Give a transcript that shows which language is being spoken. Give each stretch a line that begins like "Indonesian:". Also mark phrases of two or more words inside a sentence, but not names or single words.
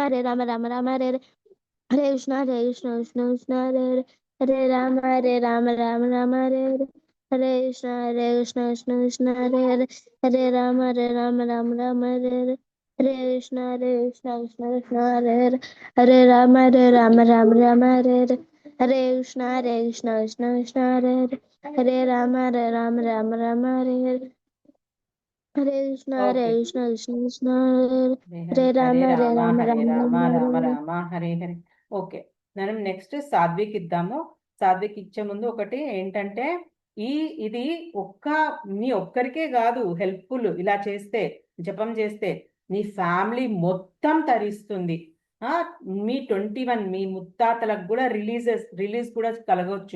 Sanskrit: రామ హరే హరే, హరే కృష్ణ కృష్ణ కృష్ణ హరే హరే, హరే రామ రామ హరే హరే, హరే కృష్ణ కృష్ణ కృష్ణ హరే హరే, హరే రామ రామ హరే హరే, హరే కృష్ణ కృష్ణ కృష్ణ హరే హరే, హరే రామ రామ హరే హరే, హరే కృష్ణ కృష్ణ కృష్ణ హరే హరే, హరే రామ రామ హరే హరే, హరే కృష్ణ ఓకే కృష్ణ కృష్ణ హరే హరే, హరే హరే హరే రామ రామ హరే రామ హరే రామ హరే. రామ హరే హరే.
Telugu: ఓకే మనం నెక్స్ట్ సాధ్విక్ ఇద్దాము. సాధ్విక్ ఇచ్చే ముందు ఒకటి ఏంటంటే ఇది మీ ఒక్కరికే కాదు హెల్ప్ఫుల్. ఇలా చేస్తే జపం చేస్తే మీ ఫ్యామిలీ మొత్తం తరిస్తుంది. మీ 21 మీ ముత్తాతలకు కూడా రిలీజ్ కూడా కలగవచ్చు.